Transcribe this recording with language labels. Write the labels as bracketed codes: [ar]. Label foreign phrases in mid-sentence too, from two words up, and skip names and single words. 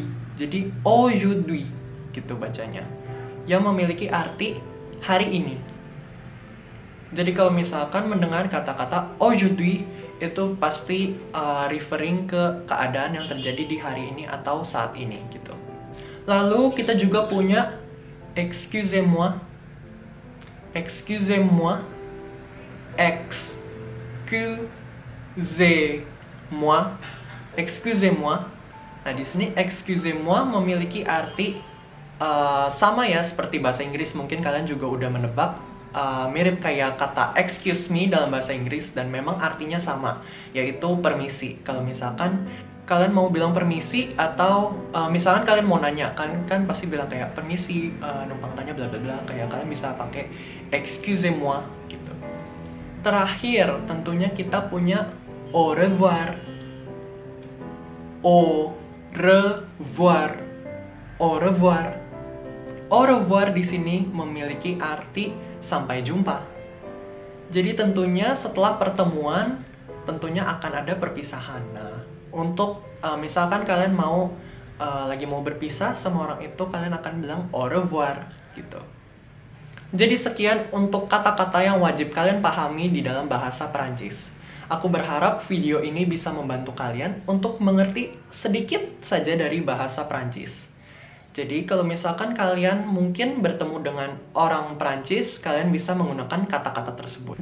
[id] Jadi aujourd'hui gitu bacanya. Yang memiliki arti hari ini. Jadi kalau misalkan mendengar kata-kata aujourd'hui, itu pasti referring ke keadaan yang terjadi di hari ini atau saat ini gitu. Lalu kita juga punya [fr] excusez-moi. Excusez-moi. [id] Nah, di sini [fr] excusez-moi [id] memiliki arti sama ya seperti bahasa Inggris. Mungkin kalian juga udah menebak, mirip kayak kata [en] excuse me [id] dalam bahasa Inggris, dan memang artinya sama, yaitu permisi. Kalau misalkan kalian mau bilang permisi, atau misalkan kalian mau nanya, kan pasti bilang kayak permisi, numpang tanya bla bla bla, kayak kalian bisa pakai [fr] excusez-moi [id] gitu. Terakhir tentunya kita punya [fr] au revoir. Au revoir. Au revoir [id] di sini memiliki arti sampai jumpa. Jadi tentunya setelah pertemuan, tentunya akan ada perpisahan. Nah, untuk misalkan kalian lagi mau berpisah sama orang itu, kalian akan bilang [fr] au revoir [id] gitu. Jadi sekian untuk kata-kata yang wajib kalian pahami di dalam bahasa Perancis. Aku berharap video ini bisa membantu kalian untuk mengerti sedikit saja dari bahasa Perancis. Jadi kalau misalkan kalian mungkin bertemu dengan orang Perancis, kalian bisa menggunakan kata-kata tersebut.